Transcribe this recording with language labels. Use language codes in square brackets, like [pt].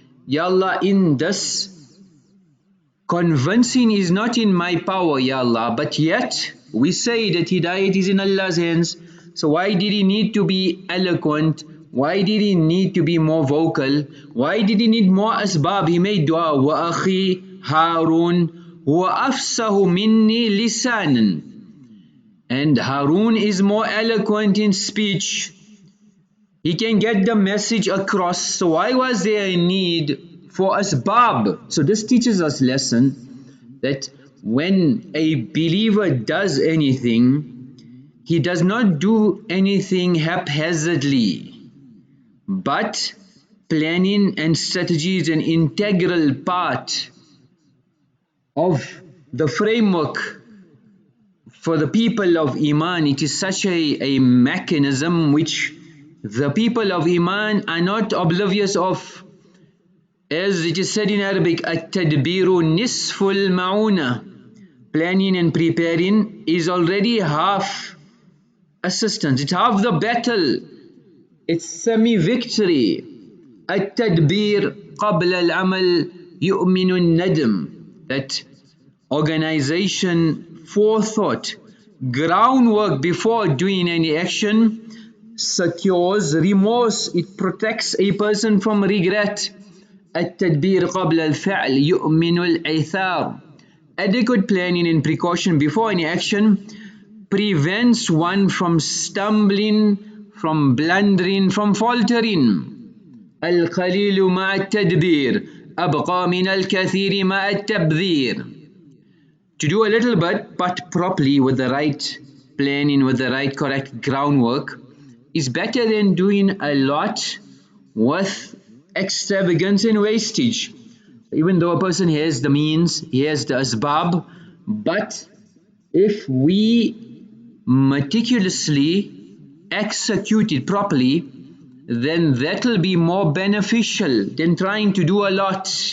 [en] Ya Allah, in this convincing is not in my power, Ya Allah, but yet we say that Hidayat is in Allah's hands. So why did he need to be eloquent? Why did he need to be more vocal? Why did he need more asbab? He made dua, [ar] وَأَخِي هَارُونَ وَأَفْسَهُ مِنِّي لِسَانًا. [en] And Harun is more eloquent in speech. He can get the message across. So why was there a need for asbab? So this teaches us lesson that when a believer does anything, he does not do anything haphazardly, but planning and strategy is an integral part of the framework. For the people of Iman, it is such a mechanism which the people of Iman are not oblivious of. As it is said in Arabic, [ar] at-tadbiru nisful ma'una. [en] Planning and preparing is already half assistance. It's half the battle. It's semi-victory. [ar] التدبير قبل العمل يؤمن الندم. [en] That organization, forethought, groundwork before doing any action secures remorse. It protects a person from regret. [ar] التدبير قبل الفعل يؤمن العثار. [en] Adequate planning and precaution before any action prevents one from stumbling, from blundering, from faltering. [ar] القليل مع التدبير أبقى من الكثير مع التبذير. [en] To do a little bit but properly with the right planning, with the right correct groundwork is better than doing a lot with extravagance and wastage. Even though a person has the means, he has the asbab, but if we meticulously execute it properly, then that will be more beneficial than trying to do a lot.